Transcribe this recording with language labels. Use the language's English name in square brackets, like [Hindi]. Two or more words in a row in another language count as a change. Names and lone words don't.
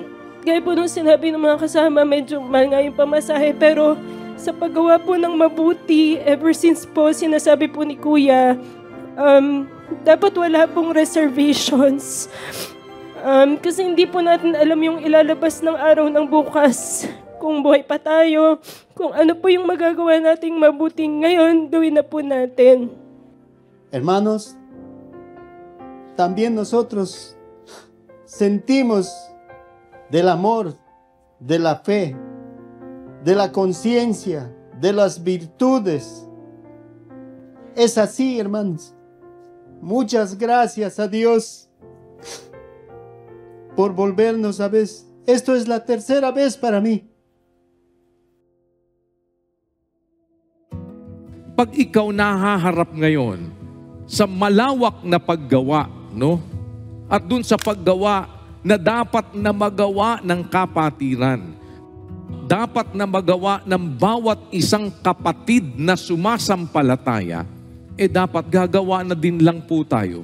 [Filipino] Gaya po nung sinabi ng mga kasama, medyo mahal nga yung pamasahe, pero sa paggawa po ng mabuti, [English] ever since [Filipino] po sinasabi po ni Kuya, dapat wala pong reservations. Kasi hindi po natin alam yung ilalabas ng araw ng bukas. Kung buhay pa tayo, kung ano po yung magagawa nating mabuting ngayon, gawin na po natin. [Spanish] Hermanos, también nosotros sentimos del amor, de la fe, de la conciencia, de las virtudes. Es así, hermanos. Muchas gracias a Dios por volvernos a ver. Esto es la tercera vez para mí. [Filipino] Pag ikaw nahaharap ngayon sa malawak na paggawa, no? At dun sa paggawa na dapat na magawa ng kapatiran, dapat na magawa ng bawat isang kapatid na sumasampalataya, dapat gagawa na din lang po tayo.